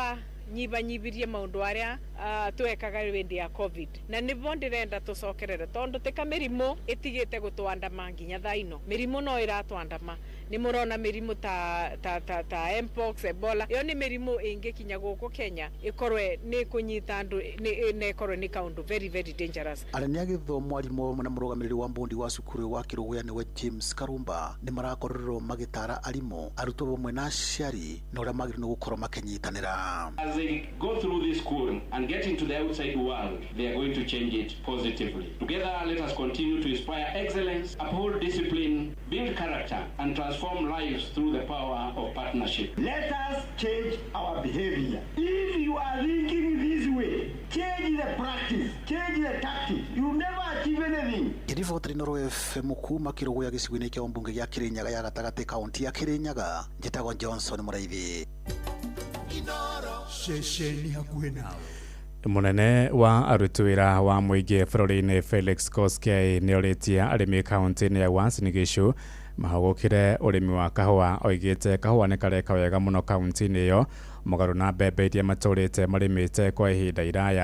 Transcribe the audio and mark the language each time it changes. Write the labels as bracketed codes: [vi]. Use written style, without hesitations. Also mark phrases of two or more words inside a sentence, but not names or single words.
[ki] Nitwa nyibanyibirie maundu aria twekaga windi ya covid na nibo ndirenda tucokerere tondu tika mirimo itigite gutwandama nginya thaino mirimo no iratwandama ni murona mirimo ta mpox ebola yo ni mirimo ingikinya guku Kenya ikorwe ni kunyita andu ne ikorwe ni kaundu [en] very very dangerous. [ki] Arania githomo mwarimũ na mũrũgamĩrĩri wa mbundi wa cukuru wa Kiruguya niwe James Karumba ni marakorerwo magitara arimũ arutwo bamwe na aciari na ũrĩa magĩrĩirwo gũkorwo makinyitanĩra. [en] As they go through this school and get into the outside world, they are going to change it positively. Together, let us continue to inspire excellence, uphold discipline, build character, and transform lives through the power of partnership. Let us change our behavior. If you are thinking this way, change the practice, change the tactics. You will never achieve anything. [ki] Iriboti Inoro FM kuma Kiruguya gĩcigo-inĩ kĩa ũmbunge gĩa Kirinyaga ya gatagatĩ kaunti ya Kirinyaga, njĩtagwo Johnson Mũraithi. Inoro shesheni hakuhĩ nawe. Munene wa aruti wĩra wa mũingĩ bũrũri-inĩ Felix Koskei nĩ orĩtie arĩmi kaunti-inĩ ya Uasin Gishu mahagũkire ũrĩmi wa kahũa, oigĩte kahũa nĩ kareka wega mũno kaunti-inĩ ĩyo mũgarũ na mbembe iria matũrĩte marĩmĩte kwa ihinda iraya.